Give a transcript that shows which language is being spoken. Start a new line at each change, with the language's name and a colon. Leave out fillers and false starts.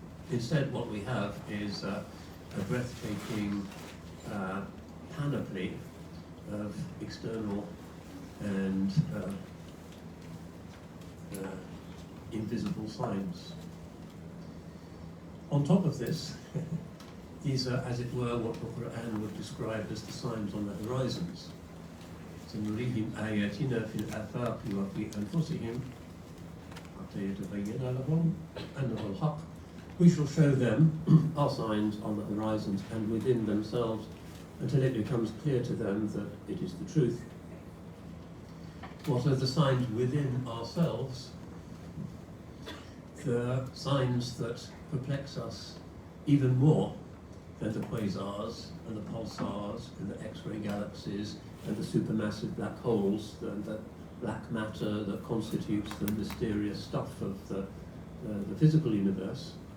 English: Instead, what we have is a breathtaking panoply of external and invisible signs. On top of this, these are, as it were, what the Quran would describe as the signs on the horizons.
Arabic: سنريهم آياتنا في الآفاق وفي أنفسهم حتى يتبين لهم أنه الحق.
English: We shall show them our signs on the horizons and within themselves until it becomes clear to them that it is the truth. What are the signs within ourselves? The signs that perplex us even more than the quasars and the pulsars and the X-ray galaxies and the supermassive black holes and the black matter that constitutes the mysterious stuff of the physical universe.